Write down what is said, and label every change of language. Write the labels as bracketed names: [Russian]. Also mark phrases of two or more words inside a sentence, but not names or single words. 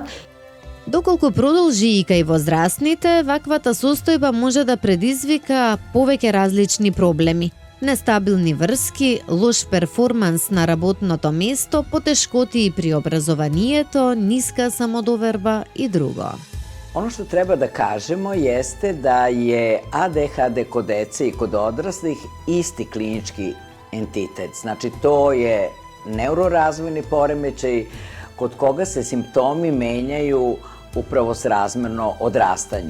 [Macedonian] Доколку продолжи и кај возрастните, ваквата состојба може да предизвика повеќе различни проблеми. Нестабилни врски, лош перформанс на работното место, потешкоти при образованието, ниска самодоверба и друго. [Serbian] Ono što treba da kažemo jeste da je ADHD kod dece i kod odraslih isti klinički entitet. Znači, to je neurorazvojni poremećaj kod koga se simptomi menjaju upravo srazmerno odrastanju.